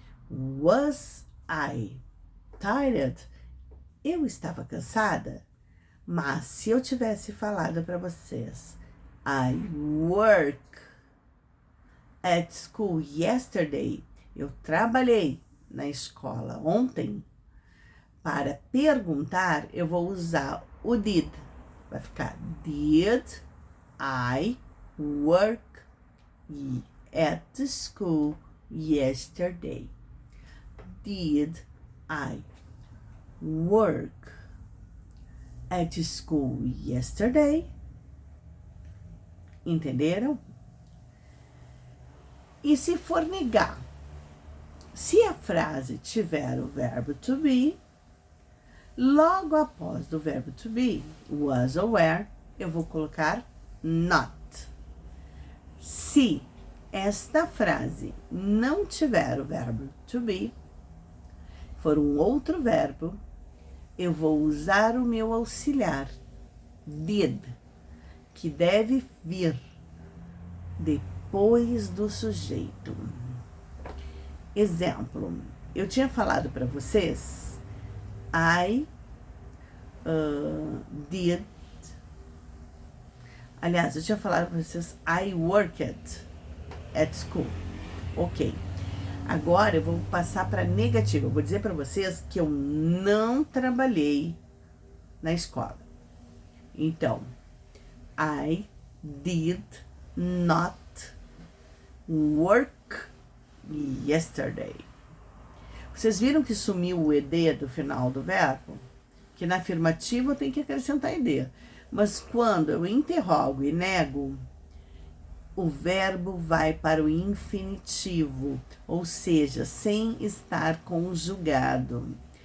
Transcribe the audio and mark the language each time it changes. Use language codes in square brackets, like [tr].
[en] Was I tired? [pt] Eu estava cansada, mas se eu tivesse falado para vocês, [en] I work at school yesterday, [pt] eu trabalhei na escola ontem, para perguntar, eu vou usar o did. Vai ficar, [en] did I work at the school yesterday? Did I work at school yesterday? [pt] Entenderam? E se for negar? Se a frase tiver o verbo to be, logo após do verbo to be, was ou were, eu vou colocar not. Se esta frase não tiver o verbo to be, for um outro verbo, eu vou usar o meu auxiliar, did, que deve vir depois do sujeito. Exemplo, eu tinha falado para vocês, [en] I did, [pt] aliás, eu tinha falado para vocês, [en] I worked at school. [pt] Ok. Agora eu vou passar para negativa. Eu vou dizer para vocês que eu não trabalhei na escola. [en] Então, I did not work yesterday. [pt] Vocês viram que sumiu o ed do final do verbo? Que na afirmativa eu tenho que acrescentar ed. Mas quando eu interrogo e nego, o verbo vai para o infinitivo, ou seja, sem estar conjugado.